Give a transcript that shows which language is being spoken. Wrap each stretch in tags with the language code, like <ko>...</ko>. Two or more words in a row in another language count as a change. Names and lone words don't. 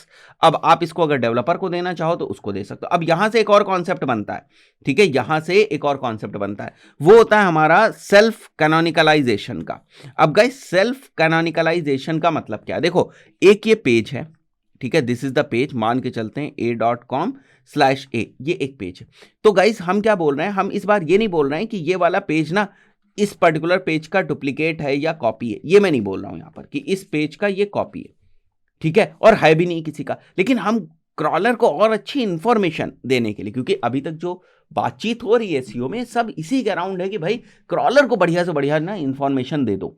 <hi>अब आप इसको अगर डेवलपर को देना चाहो तो उसको दे सकते हो। अब यहां से एक और कॉन्सेप्ट बनता है, ठीक है, यहां से एक और कॉन्सेप्ट बनता है, वो होता है हमारा</hi> <en>self canonicalization</en> <hi>का। अब गाइस</hi> <en>self canonicalization</en> <hi>का मतलब क्या है, देखो एक ये पेज है, ठीक है,</hi> <en>this is the page,</en> <hi>मान के चलते हैं a.com/a, ये एक पेज है। तो गाइस हम क्या बोल रहे हैं, हम इस बार ये नहीं बोल रहे हैं कि ये वाला पेज ना इस</hi> <en>particular page</en> <hi>का डुप्लीकेट है या कॉपी है, ये मैं नहीं बोल रहा हूं यहां पर कि इस पेज का ये कॉपी है, ठीक है, और है भी नहीं किसी का। लेकिन हम क्रॉलर को और अच्छी इंफॉर्मेशन देने के लिए, क्योंकि अभी तक जो बातचीत हो रही है एसईओ में सब इसी के अराउंड है कि भाई क्रॉलर को बढ़िया से बढ़िया ना इंफॉर्मेशन दे दो।</hi>